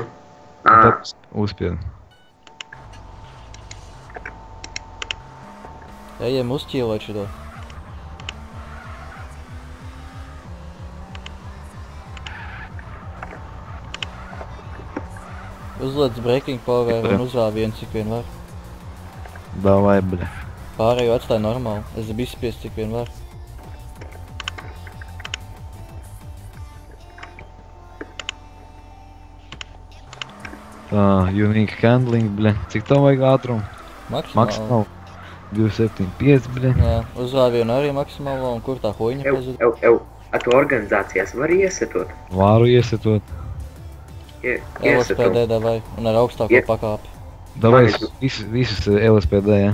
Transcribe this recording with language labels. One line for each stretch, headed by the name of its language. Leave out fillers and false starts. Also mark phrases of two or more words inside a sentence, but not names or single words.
Latvian: Tad uzspied. Ejam uzķīlot šito. Uzliec
English: breaking power
Latvian: un uzrāv vienu cik vien var.
Russian: Davai, bļa.
Latvian: Pārējo atstāja normāli. Es gribu izspiest cik vien var. Tā,
English: unique handling,
Latvian: bļa. Cik tev vajag ātrumu? Maksimāli. 275, bļa. Jā, uzrāv vienu arī maksimālo un kur tā huiņa pazuda? A tu organizācijās vari iesetot? Varu iesetot. LSPD davai un ar augstāko pakāpi. Davai visus LSPD, ja?